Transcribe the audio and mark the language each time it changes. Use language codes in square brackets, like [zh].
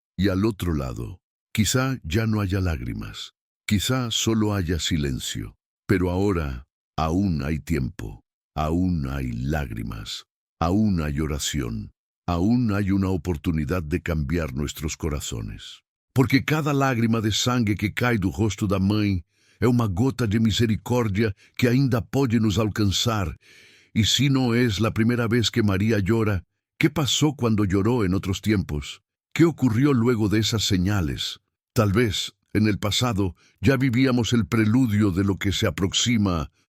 [es] Y al otro lado, quizá ya no haya lágrimas, quizá solo haya silencio. Pero ahora aún hay tiempo, aún hay lágrimas, aún hay oración. Aún hay una oportunidad de cambiar nuestros corazones. [pt] Porque cada lágrima de sangue que cai do rosto da mãe é uma gota de misericórdia que ainda pode nos alcanzar. [es] Y si no es la primera vez que María llora, ¿qué pasó cuando lloró en otros tiempos? ¿Qué ocurrió luego de esas señales? Tal vez, en el pasado, ya vivíamos el preludio de lo que se aproxima